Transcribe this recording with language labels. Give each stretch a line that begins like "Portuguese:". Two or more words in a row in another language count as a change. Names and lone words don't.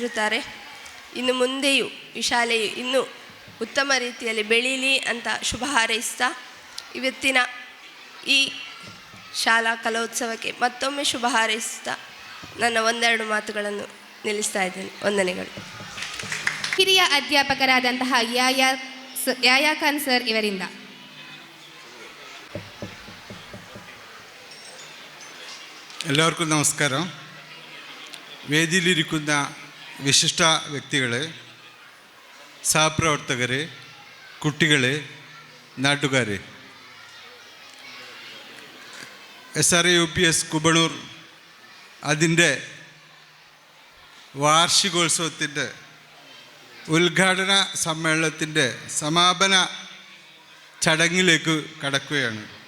Kannada: ಇನ್ನು ಮುಂದೆಯೂ ಈ ಶಾಲೆಯು ಇನ್ನೂ ಉತ್ತಮ ರೀತಿಯಲ್ಲಿ ಬೆಳೀಲಿ ಅಂತ ಶುಭ ಹಾರೈಸ್ತಾ ಇವತ್ತಿನ ಈ ಶಾಲಾ ಕಲೋತ್ಸವಕ್ಕೆ ಮತ್ತೊಮ್ಮೆ ಶುಭ ಹಾರೈಸ್ತಾ ನನ್ನ ಒಂದೆರಡು ಮಾತುಗಳನ್ನು ನಿಲ್ಲಿಸ್ತಾ ಇದ್ದೇನೆ. ವಂದನೆಗಳು. ಹಿರಿಯ ಅಧ್ಯಾಪಕರಾದಂತಹ ಯಾಯಾ ಖಾನ್ ಸರ್ ಇವರಿಂದ.
Malayalam: എല്ലാവർക്കും നമസ്കാരം. വേദിയിലിരിക്കുന്ന വിശിഷ്ട വ്യക്തികളെ, സഹപ്രവർത്തകരെ, കുട്ടികളെ, നാട്ടുകാരെ, SRAUPS കുബളൂർ അതിൻ്റെ വാർഷികോത്സവത്തിൻ്റെ ഉദ്ഘാടന സമ്മേളനത്തിൻ്റെ സമാപന ചടങ്ങിലേക്ക് കടക്കുകയാണ്.